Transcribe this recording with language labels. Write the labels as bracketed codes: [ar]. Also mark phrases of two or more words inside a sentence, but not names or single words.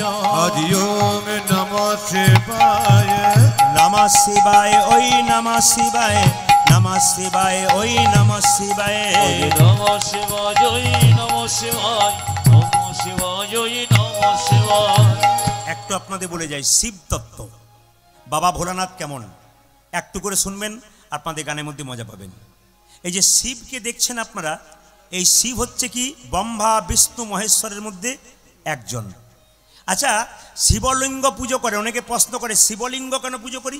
[sa] আজ ওম নমঃ শিবায় নমঃ শিবায় ওই নমঃ শিবায় নমঃ শিবায় ওই নমঃ শিবায়। নমঃ শিবায় নমঃ শিবায় নমঃ শিবায় নমঃ শিবায়। [bn] একটু আপনাদের বলে যাই শিব তত্ত্ব, বাবা ভোলানাথ কেমন একটু করে শুনবেন, আপনাদের গানের মধ্যে মজা পাবেন। এই যে শিবকে দেখছেন আপনারা, এই শিব হচ্ছে কি ব্রহ্মা বিষ্ণু মহেশ্বরের মধ্যে একজন। আচ্ছা, শিবলিঙ্গ পুজো করে, অনেকে প্রশ্ন করে শিবলিঙ্গ কেন পুজো করি?